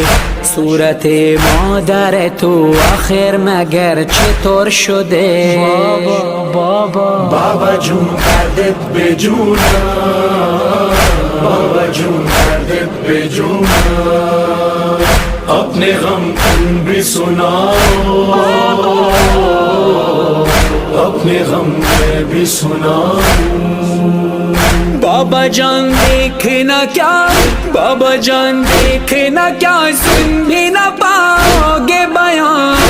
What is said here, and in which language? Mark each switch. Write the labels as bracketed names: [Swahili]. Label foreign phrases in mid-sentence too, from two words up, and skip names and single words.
[Persian] صورت مادر تو آخر مگر چطور شده؟ بابا جون دردت به جونم، بابا جون دردت به جونم. [Urdu] اپنے غم تم بھی سناؤ، اپنے غم میں بھی سناؤں. بابا جان دیکھنا کیا، بابا جان دیکھنا کیا، سن بھی نہ پاؤ گے بیان.